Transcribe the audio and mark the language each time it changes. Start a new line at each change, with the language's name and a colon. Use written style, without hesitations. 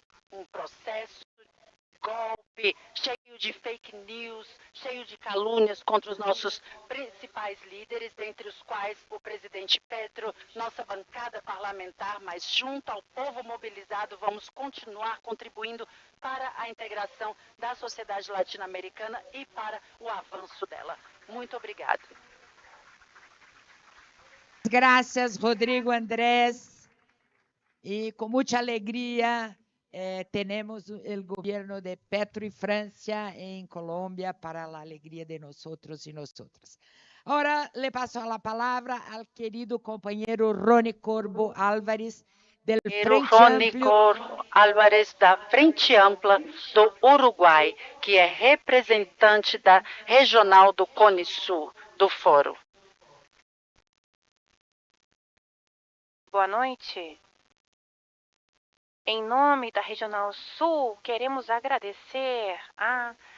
Portuguese: Um processo de golpe, cheio de fake news, cheio de calúnias contra os nossos principais líderes, dentre os quais o presidente Petro, nossa bancada parlamentar, mas junto ao povo mobilizado, vamos continuar contribuindo para a integração da sociedade latino-americana e para o avanço dela. Muito obrigada.
Spanish: Gracias, Rodrigo Andrés. Y con mucha alegría tenemos el gobierno de Petro y Francia en Colombia para la alegría de nosotros y nosotras. Ahora le paso la palabra al querido compañero Rony Corbo Álvarez, del Frente Amplio.
Portuguese: Corbo Álvarez, da Frente Ampla do Uruguai, que é representante da regional do Cone Sul, do Foro. Boa noite. Em nome da Regional Sul, queremos agradecer a